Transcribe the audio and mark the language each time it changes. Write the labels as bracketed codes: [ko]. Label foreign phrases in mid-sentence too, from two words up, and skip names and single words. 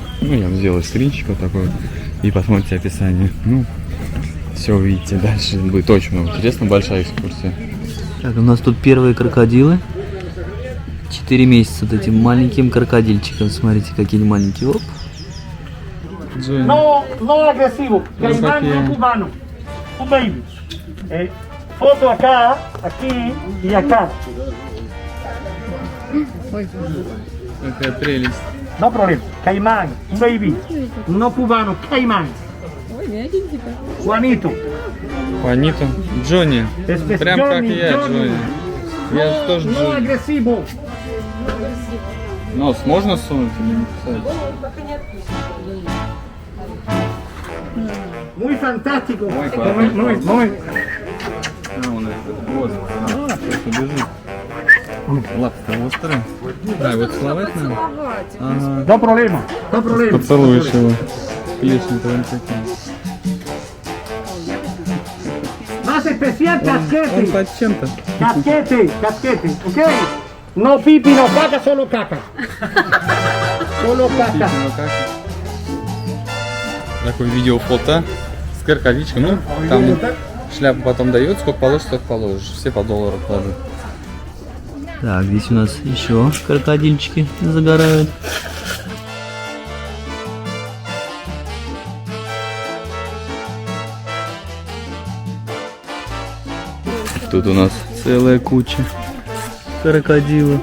[ru] Ну, я вам сделаю скринчик вот такой вот и посмотрите описание. Ну, все увидите дальше. Будет очень много интересно, большая экскурсия. Так, у нас тут первые крокодилы. 4 месяца вот этим маленьким крокодильчиком. Смотрите, какие они маленькие. Оп. Джонни. [es] No agresivo, caimán aquí. no cubano, un baby. Foto acá, aquí y acá. [ru] Какая прелесть. [es] No problema, caimán, un baby. No cubano, caimán. Juanito. Juanito. [ru] Джонни. [es] Es [ru] Прям как Johnny, я, Johnny. Джонни. Я же тоже [es] No [ru] Джонни. [es] agresivo. [ru] Нос можно сунуть или не кусать? [es] Muy fantástico. Muy fantástico. Muy. [ru] А, он этот хвост. Просто бежит. Лапы-то острые. Да, вот целовать надо. Ага. [es] No problema, no problema. [ru] Поцелуешь его. Клешни-то вон такие. [es] Más especial, [ru] Он [es] casquete. [ru] под чем-то. [es] Casquete, ¿ok? No pipi, no caca, solo caca. Solo caca. [ru] Ну, как? Такое видеофото с крокодильчиком. Ну, там шляпу потом дает, сколько положишь, столько положишь. Все по доллару кладут. Так, здесь у нас еще крокодильчики загорают. Тут у нас целая куча крокодилов.